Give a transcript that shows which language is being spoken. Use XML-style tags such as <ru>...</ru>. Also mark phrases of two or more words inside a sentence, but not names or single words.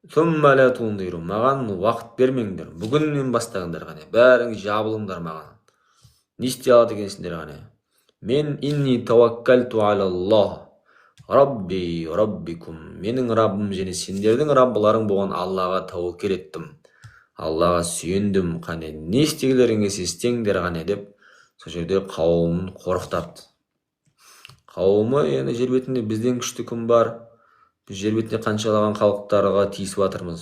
<ar>ثم لا تنظرون.</ar> <kk>Маған уақыт бермеңдер. Бүгіннен бастаңдар ғане. Бәріңіз жабылыңдар маған. Не істей алады екенсіңдер ғане.</kk> <ar>Мен إني توكلت على الله. ربي وربكم.</ar> <kk>Менің Раббым және сендердің Раббыларың болған Аллаға тәуекел еттім. Аллаға сүйендім. Қане не істегілеріңіз істеңдер ғане деп сол жерде қауымын қорқытады. Қауымы, яғни жер бетінде бізден күшті кім бар? Біз жер бетінде қаншалаған халықтарға тиісіп жатырмыз.</kk>